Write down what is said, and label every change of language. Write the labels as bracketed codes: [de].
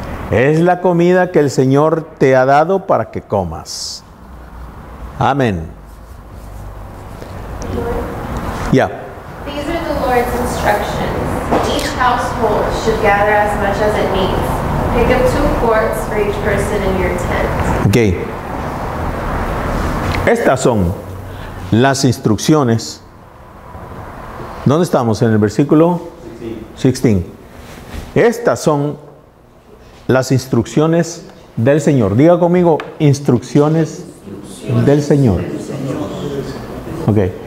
[es] Es la comida que el Señor te ha dado para que comas. Amén. Ya. [en] These are the Lord's instructions. Each household should gather as much as it needs. Pick up 2 quarts for each person in your tent. Ok. [es] Estas son las instrucciones. ¿Dónde estamos? En el versículo 16. Estas son las instrucciones del Señor. Diga conmigo, instrucciones del Señor. Ok.